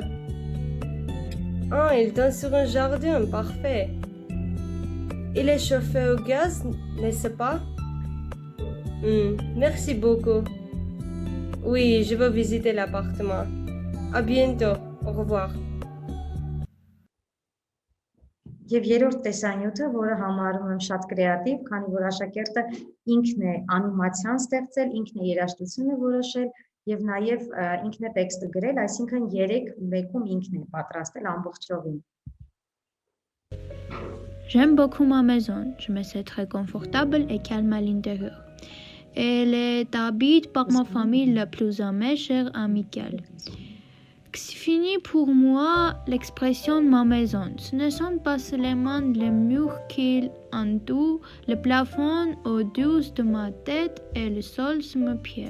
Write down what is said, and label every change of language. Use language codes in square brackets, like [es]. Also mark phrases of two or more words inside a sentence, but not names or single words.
[fr] Ah, il donne sur un jardin, parfait. Il est chauffé au gaz, n'est-ce pas? Merci beaucoup. Oui, je veux visiter l'appartement. À bientôt. Au revoir. [hy] Եվ երրորդ տեսանյութը, որը համարում եմ շատ կրեատիվ, քանի որ աշակերտը ինքն է անիմացիան ստեղծել, ինքն է երաժշտությունը որոշել եւ նաեւ ինքն է տեքստը գրել, այսինքն 3 մեկում ինքն է պատրաստել ամբողջովին։ [fr] J'aime beaucoup ma maison. Je me sens très confortable et calme à l'intérieur. Elle est habitée par ma famille la plus amie, chère amicale. C'est fini pour moi l'expression ma maison. Ce ne sont pas seulement les murs qui entourent le plafond au-dessus de ma tête et le sol sous mes pieds.